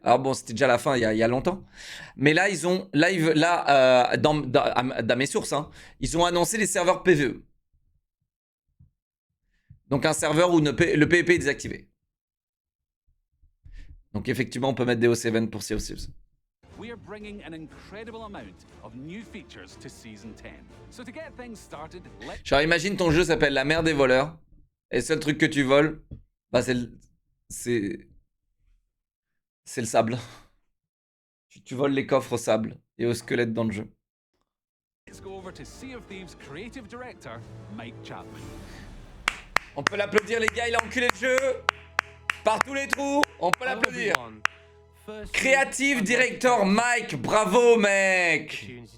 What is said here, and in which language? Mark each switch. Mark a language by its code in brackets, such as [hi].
[fr] Alors bon, c'était déjà la fin il y a longtemps. Mais là, ils ont, dans mes sources, hein, ils ont annoncé les serveurs PvE. Donc un serveur où le PvP est désactivé. Donc effectivement, on peut mettre des O7 pour Sea of Thieves. [en] We are bringing an incredible amount of new features to Season 10. So to get things started, [fr] Genre imagine ton jeu s'appelle La mer des voleurs. Et le seul truc que tu voles, bah c'est le sable. Tu voles les coffres au sable et au squelette dans le jeu. [en] Let's go over to Sea of Thieves creative director Mike Chapman. [fr] On peut l'applaudir les gars, il a enculé le jeu par tous les trous. On peut l'applaudir. [en] Creative director Mike, [fr] bravo mec.